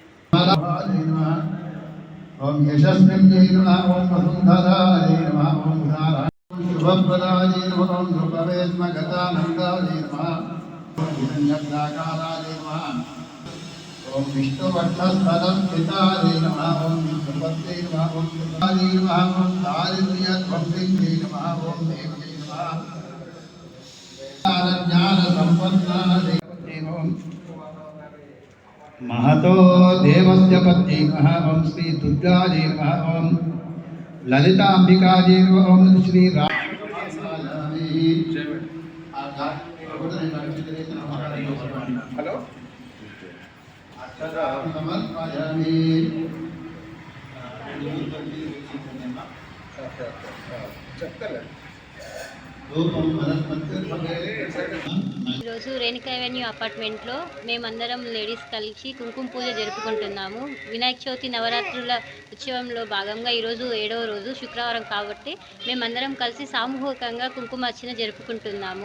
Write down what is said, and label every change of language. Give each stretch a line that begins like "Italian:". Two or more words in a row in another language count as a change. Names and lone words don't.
Sanskrit: ఓం యశస్విన్యై నమః, ఓం వసుంధరాయై నమః, ఓం ఉదారాయ శుభప్రదాయై నమః, ఓం నృపవేద్మగతానందాయై నమః, ఓం హిరణ్యగ్రాకారాయై నమః, ఓం విష్ణువక్షస్థలంస్థితాయై నమః, ఓం విష్ణుపత్యై నమః, ఓం కృతాయై నమః, ఓం దారిద్ర్యధ్వంసిన్యై నమః, ఓం దేవ్యై నమః, జ్ఞానసంపన్నాయై నమః, महतो देवस्य पत्नी नमः, ओम श्री दुर्गायै नमः, ओम ललितांबिकायै नमः, ओम श्री हेलो समर्पयामि.
Telugu: ఈరోజు రేణుకా అవెన్యూ అపార్ట్మెంట్లో మేమందరం లేడీస్ కలిసి కుంకుమ పూజ జరుపుకుంటున్నాము. వినాయక చవితి నవరాత్రుల ఉత్సవంలో భాగంగా ఈరోజు 7వ రోజు శుక్రవారం కాబట్టి మేమందరం కలిసి సామూహికంగా కుంకుమార్చన జరుపుకుంటున్నాము.